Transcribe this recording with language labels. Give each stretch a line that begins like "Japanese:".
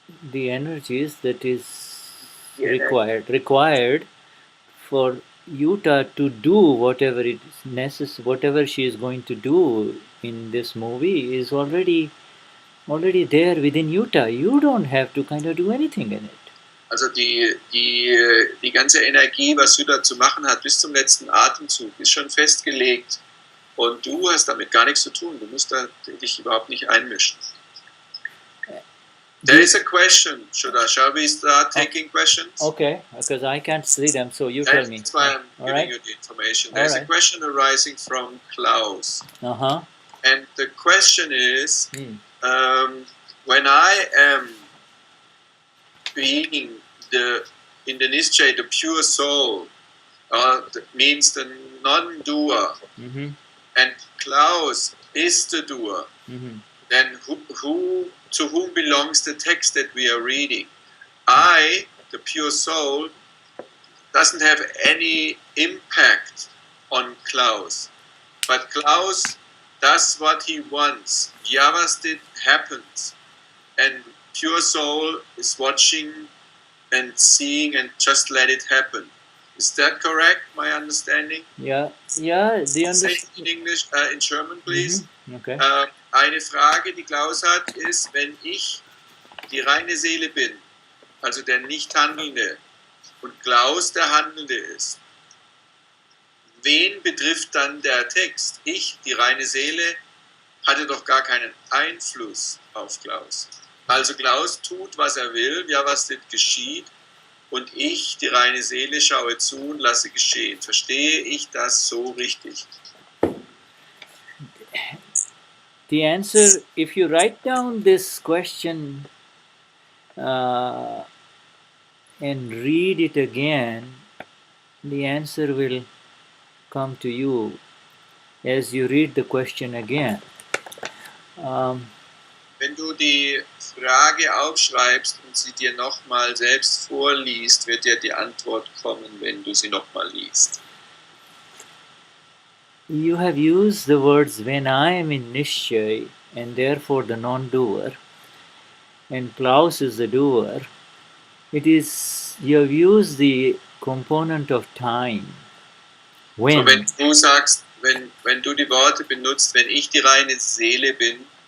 English: the energies that is required for Utah to do whatever it is necessary, whatever she is going to do in this movie is already there within Utah. You don't have to kind of do anything in it.
German: Also die ganze Energie, was Shuddha zu machen hat, bis zum letzten Atemzug, ist schon festgelegt. Und du hast damit gar nichts zu tun. Du musst dich überhaupt nicht einmischen.
English: There is a question, Shuddha. Shall we start taking questions? Okay, because I can't see them, so you tell me. That's why I'm giving you the information. There's a question arising from Klaus. And the question is, when I am being in the Nischay, the pure soul, that means the non-doer, and Klaus is the doer, then to whom belongs the text that we are reading? I, the pure soul, doesn't have any impact on Klaus, but Klaus does what he wants. Vyavasthit happens, and pure soul is watching and seeing and just let it happen. Is that correct, my understanding? Yeah, the Say it in English, in German, please. Okay.
German: Eine Frage, die Klaus hat, ist, wenn ich die reine Seele bin, also der Nicht-Handelnde, und Klaus der Handelnde ist, wen betrifft dann der Text? Ich, die reine Seele, hatte doch gar keinen Einfluss auf Klaus. Also Klaus tut, was er will, ja, was das geschieht, und ich, die reine Seele, schaue zu und lasse geschehen. Verstehe ich das so richtig?
English: The answer, if you write down this question and read it again, the answer will come to you as you read the question again.
German: Wenn du die Frage aufschreibst und sie dir nochmal selbst vorliest, wird dir die Antwort kommen, wenn du sie nochmal liest.
English: You have used the words when I am in Nishchay and therefore the non-doer, and Klaus is the doer. You have used the component of time. When?
German: So, wenn du sagst, wenn du die Worte benutzt, wenn ich die reine Seele bin,